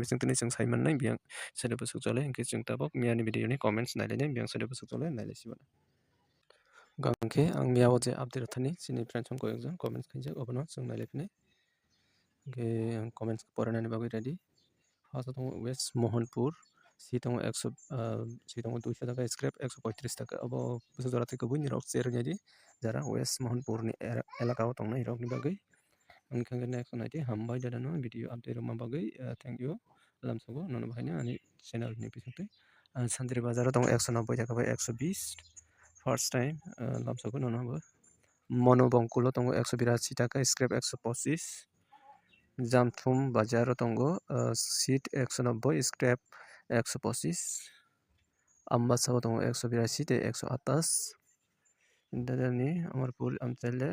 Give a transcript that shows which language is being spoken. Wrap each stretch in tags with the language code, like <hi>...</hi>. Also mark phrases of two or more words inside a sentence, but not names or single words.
<trp>bising tini chung saimanai biang side bo sukjole hingke chung tabok miani video ni comments nailai biang side bo sukjole nailai sibana gangke ang mia o je update thani chini friends on koyekjon comments khaijak obono chung nailai phinai hingke ang comments poranani bagui</trp> <en>ready first</en> <trp>tongo West Mohanpur si tongo 200 টাকা scrap 135 টাকা abo busa jora thai kubui ni rok share ni di jara West Mohanpur ni elaka o tongnai rok ni bagui hingke next naiti hambai dadano</trp> <en>video update</en> <trp>rok ma bagui</trp> <en>thank you</en> <trp>lamsago nono bhaina ani channel ni bisingtwi Santri Bazar o tongo 190 টাকা bai 120</trp> <en>first time</en> <trp>lamsago nono bo Mono Bangkul o tongo 182 টাকা scrap 125 Jamthum Bazar o tongo seat 190 scrap 125 Ambassa o tongo 182 te 128 Dadani Amarpur Amchale</trp>